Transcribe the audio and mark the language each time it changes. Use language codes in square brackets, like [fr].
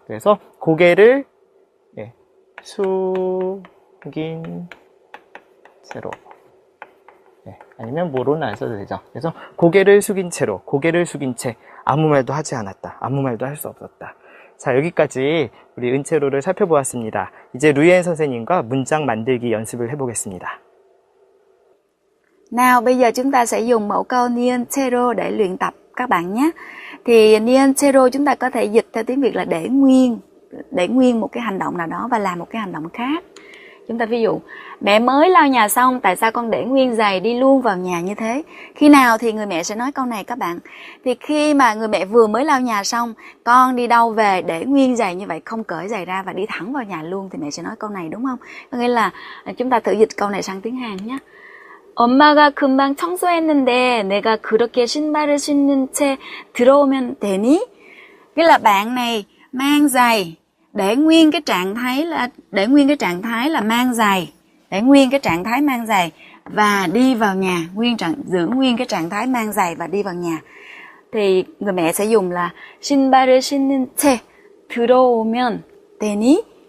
[ko] 그래서 고개를 숙인 채로, 아니면 뭐로는 안 써도 되죠. 그래서 고개를 숙인 채로, 고개를 숙인 채, 아무 말도 하지 않았다, 아무 말도 할 수 없었다. 자, 여기까지 우리 은채로를 살펴보았습니다. 이제 루이엔 선생님과 문장 만들기 연습을 해보겠습니다. [vi] Nào, bây giờ chúng ta sẽ dùng mẫu câu Nien Chero để luyện tập các bạn nhé. Thì Nien Chero chúng ta có thể dịch theo tiếng Việt là để nguyên một cái hành động nào đó và làm một cái hành động khác. Chúng ta ví dụ, mẹ mới lau nhà xong, tại sao con để nguyên giày đi luôn vào nhà như thế? Khi nào thì người mẹ sẽ nói câu này các bạn? Thì khi mà người mẹ vừa mới lau nhà xong, con đi đâu về để nguyên giày như vậy, không cởi giày ra và đi thẳng vào nhà luôn, thì mẹ sẽ nói câu này, đúng không? Có nghĩa là chúng ta thử dịch câu này sang tiếng Hàn nhé. [ko] 엄마가 금방 청소했는데 내가 그렇게 신발을 신는 채 들어오면 되니? [vi] Nghĩa là bạn này mang giày, để nguyên cái trạng thái là mang giày, để nguyên cái trạng thái mang giày và đi vào nhà, giữ nguyên cái trạng thái mang giày và đi vào nhà. Thì người mẹ sẽ dùng là [ko] 신발을 신는 채 들어오면 되니?